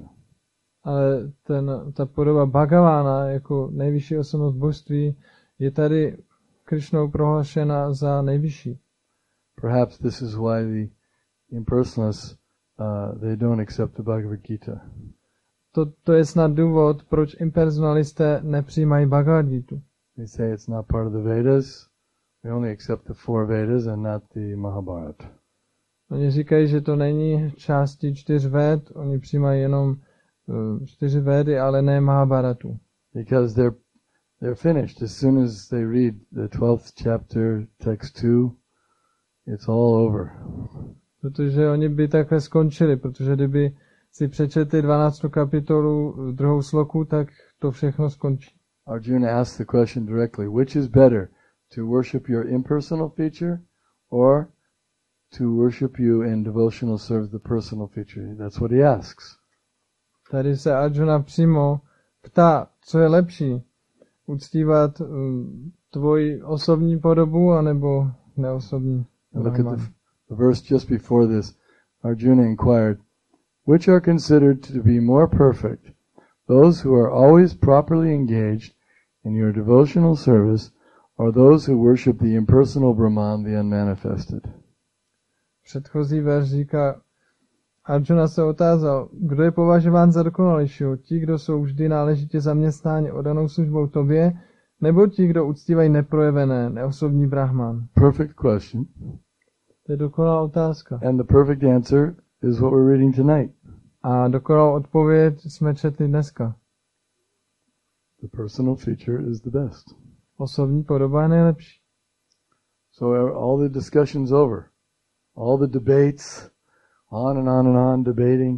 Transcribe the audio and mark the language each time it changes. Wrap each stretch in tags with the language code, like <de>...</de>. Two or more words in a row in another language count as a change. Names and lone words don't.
<cs>Ale ta podoba Bhagavana jako nejvyšší osobnost božství je tady Krishnou prohlášena za nejvyšší.</cs> <en>Perhaps this is why the impersonalists they don't accept the Bhagavad Gita.</en> <cs>To je snad důvod, proč impersonalisté nepřijímají Bhagavad Gitu.</cs> <en>They say it's not part of the Vedas. We only accept the 4 Vedas and not the Mahabharata.</en> <cs>Oni říkají, že to není částí 4 Véd, oni přijímají jenom 4 Védy, ale ne Mahabharatu.</cs> <en>Because they're finished. As soon as they read the 12th chapter, text 2, it's all over.</en> <cs>Protože oni by takhle skončili, protože kdyby si přečetli 12. kapitolu, 2. sloku, tak to všechno skončí.</cs> <en>Arjuna asked the question directly, which is better, to worship your impersonal feature or to worship you in devotional service, the personal feature? That's what he asks.</en> <cs>Tady se Arjuna přímo ptá, co je lepší, uctívat tvoji osobní podobu, anebo neosobní.</cs> <en>Look at the verse just before this. Arjuna inquired, which are considered to be more perfect, Those who are always properly engaged in your devotional service are those who worship the impersonal Brahman, the unmanifested.</en> <cs>Předchozí verš říká, Arjuna se otázal, kdo je považován za dokonalejšího, ti, kdo jsou vždy náležitě zaměstnáni oddanou službou tobě, nebo ti, kdo uctívají neprojevené, neosobní Brahman?</cs> <en>Perfect question.</en> <cs>To je dokonalá otázka.</cs> <en>And the perfect answer is what we're reading tonight.</en> <cs>A dokonalou odpověď jsme četli dneska.</cs> <en>The personal feature is the best.</en> <cs>Osobní podoba je nejlepší.</cs> <en>So all the discussion's over. All the debates, on and on and on, debating.</en>